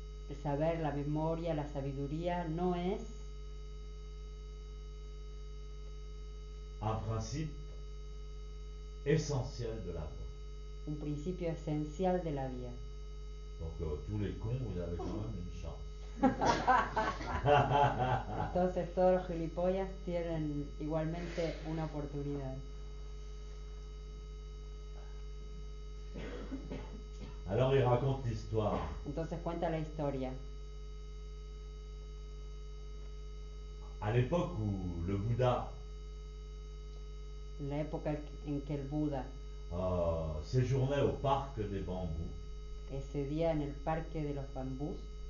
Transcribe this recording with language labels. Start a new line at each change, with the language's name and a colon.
Spanish: el saber, la memoria, la sabiduría no es
French: un principe essentiel de la voie.
Spanish: un principio esencial de la vida.
French: Donc tous les cons, vous avez quand même une chance.
Spanish: Entonces todos los gilipollas tienen igualmente una oportunidad.
French: Alors il raconte l'histoire.
Spanish: Entonces cuenta la historia.
French: À l'époque où le Bouddha
Spanish: La época en que el Buda
French: séjournait au parc des bambous,
Spanish: ese día en el parque de los bambús,